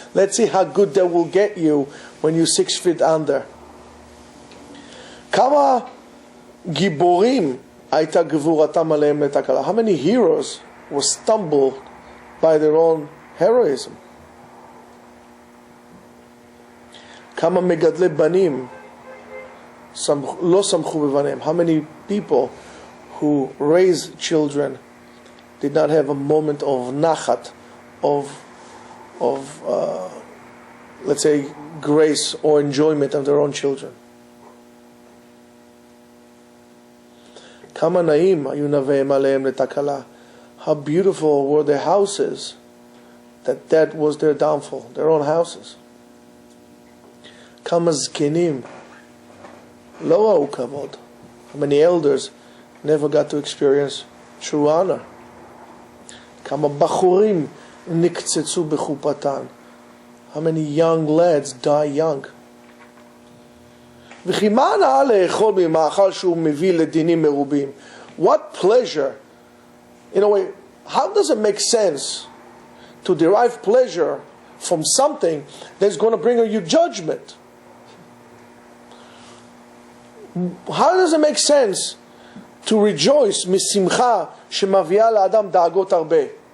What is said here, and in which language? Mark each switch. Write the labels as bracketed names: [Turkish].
[English] Let's see how good that will get you when you're 6 feet under. [Hebrew] כמה גיבורים הייתה גבורתם עליהם לתקלה. [English] How many heroes were stumbled by their own heroism? [Hebrew] כמה מגדלי בנים לא שמחו בבניהם. [English] How many people who raise children did not have a moment of nachat, of let's say, grace or enjoyment of their own children? [Hebrew] כמה נעים היו נביאים עליהם לתקלה. [English] How beautiful were their houses, that was their downfall, their own houses. [Hebrew] כמה זקנים לא ראו כבוד. [English] How many elders never got to experience true honor? [Hebrew] כמה בחורים נקצצו בחופתן. [English] How many young lads die young? [Hebrew] וכי מה הנאה לאכול ממאכל שהוא מביא לדינים מרובים? [English] What pleasure, in a way, how does it make sense to derive pleasure from something that's going to bring you judgment? How does it make sense to rejoice [Hebrew] משמחה שמביאה לאדם דאגות הרבה?